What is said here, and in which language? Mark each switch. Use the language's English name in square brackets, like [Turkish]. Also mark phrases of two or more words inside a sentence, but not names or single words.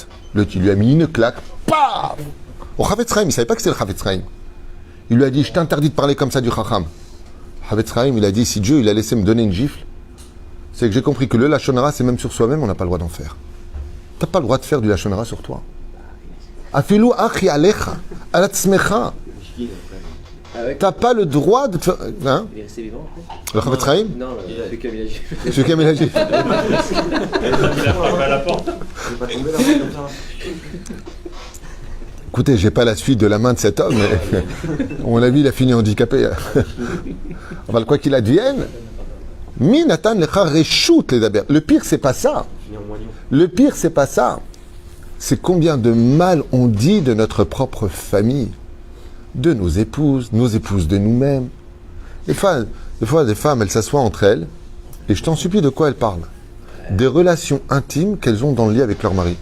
[French] Il lui a mis une claque. Paf! Au Chafetz Chaim, il ne savait pas que c'était le Chafetz Chaim. Il lui a dit, je t'interdis de parler comme ça du Chacham. Chafetz Chaim, il a dit, si Dieu il a laissé me donner une gifle, c'est que j'ai compris que le [Hebrew] לשון הרע, [French] c'est même sur soi-même, on n'a pas le droit d'en faire. Tu n'as pas le droit de faire du [Hebrew] לשון הרע [French] sur toi. [Hebrew] אפילו אחי עליך על עצמך. [French] T'as pas le droit de faire... Hein? Il est resté vivant après? Le Chafetz Chaim? Non, celui qui a mis la gifle. Celui qui a mis la gifle. Il a frappé à la porte. Il n'est pas tombé là comme ça. Écoutez, j'ai pas la suite de la main de cet homme, mais on l'a vu, il a fini handicapé. Enfin, quoi qu'il advienne, [Hebrew] מי נתן לך רשות לדבר. [French] Le pire, c'est pas ça. Le pire, c'est pas ça. C'est combien de mal on dit de notre propre famille, de nos épouses de nous-mêmes. Des fois, des femmes, elles s'assoient entre elles, et je t'en supplie, de quoi elles parlent? Des relations intimes qu'elles ont dans le lit avec leur mari.